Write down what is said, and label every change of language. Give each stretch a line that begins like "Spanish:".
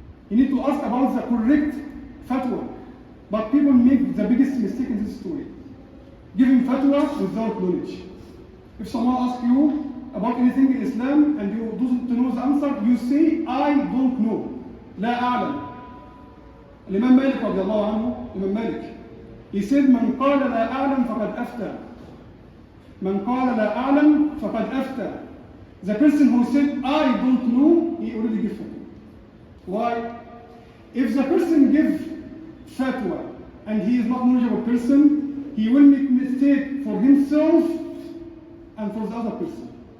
English: You need to ask about the correct fatwa. But people make the biggest mistake in this story. Giving fatwa without knowledge. If someone asks you about anything in Islam and you don't know the answer, you say, I don't know.
Arabic: لا أعلم. الإمام مالك رضي الله عنه,
English: Imam Malik, he said,
Arabic: من قال لا أعلم فقد أفتى. من قال لا أعلم فقد أفتى.
English: The person who said, I don't know, he already gave fatwa. Why? If the person gives fatwa and he is not a knowledgeable person, he will make mistake for himself and for the other person.